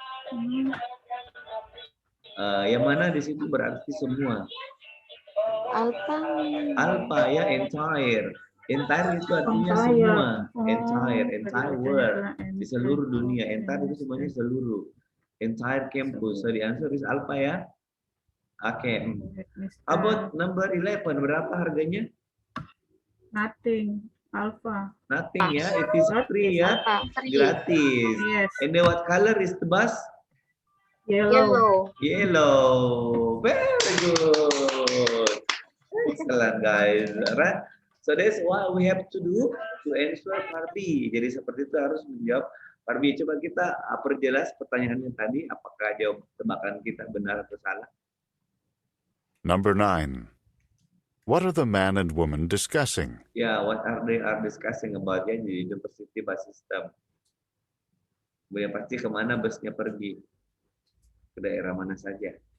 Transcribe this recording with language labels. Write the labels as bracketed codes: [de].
[id] Hmm, Yang mana di situ berarti semua. [en] Alpha. [id] Alpha ya entire. Entire itu artinya [en] Entire. [id] semua. Oh, [en] Entire [id] tadi [en] world. [id] bacanya Di seluruh [en] entire. [id] dunia. Entire itu semuanya seluruh. [en] Entire campus. So the answer is alpha ya. Okay. How about number 11? [id] Berapa harganya? [en] Nothing. Alpha. Nothing ya. It is free ya. Free. [id] Gratis. [en] Yes. And then what color is the bus? Yellow. Yellow. Very good. Excellent guys. Right? So that's what we have to do to answer part B. [id] Jadi seperti itu harus menjawab part B. Coba kita perjelas pertanyaannya tadi. Apakah jawab tebakan kita benar atau salah? [en] Number 9. What are the man and woman discussing? Ya, what are they are discussing about ya di university bus system. [id] Yang pasti kemana busnya pergi? Ke daerah mana saja?